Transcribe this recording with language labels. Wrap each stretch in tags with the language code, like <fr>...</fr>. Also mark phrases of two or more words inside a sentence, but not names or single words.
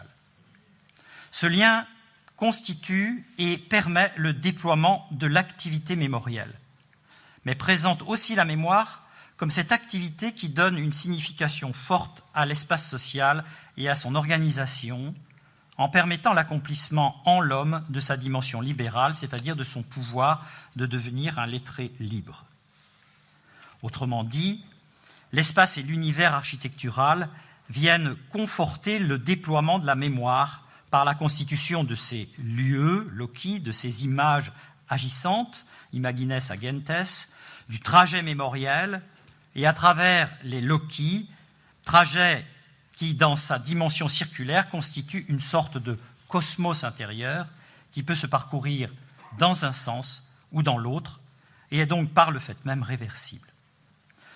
<fr>Ce lien constitue et permet le déploiement de l'activité mémorielle, mais présente aussi la mémoire comme cette activité qui donne une signification forte à l'espace social et à son organisation, en permettant l'accomplissement en l'homme de sa dimension libérale, c'est-à-dire de son pouvoir de devenir un lettré libre. Autrement dit, l'espace et l'univers architectural viennent conforter le déploiement de la mémoire par la constitution de ces lieux, loci, de ces images agissantes,</fr> <la>imagines agentes,</la> <fr>du trajet mémoriel, et à travers les loci, trajet qui, dans sa dimension circulaire, constitue une sorte de cosmos intérieur qui peut se parcourir dans un sens ou dans l'autre, et est donc par le fait même réversible.</fr>